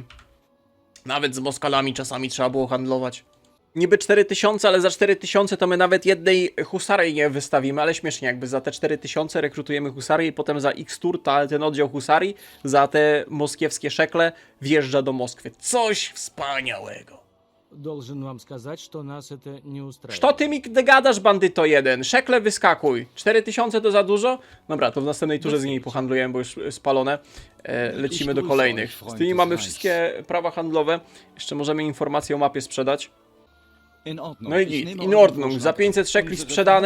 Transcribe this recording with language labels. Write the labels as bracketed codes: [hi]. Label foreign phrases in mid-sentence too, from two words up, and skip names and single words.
[pl] Nawet z Moskalami czasami trzeba było handlować. Niby 4000, ale za 4000 to my nawet jednej husarii nie wystawimy, ale śmiesznie, jakby za te 4000 rekrutujemy husarię i potem za X tur ten oddział husarii, za te moskiewskie szekle wjeżdża do Moskwy. Coś wspaniałego. [ru] Должен вам сказать, что нас это не устраивает. [pl] Co ty mi gadasz, bandyto jeden? Szekle wyskakuj. 4000 to za dużo? Dobra, to w następnej turze z nimi pohandlujemy, bo już spalone. Lecimy do kolejnych. Z tymi mamy wszystkie prawa handlowe. Jeszcze możemy informacje o mapie sprzedać. No i git. [de] In Ordnung. [pl] Za 500 szekli sprzedane.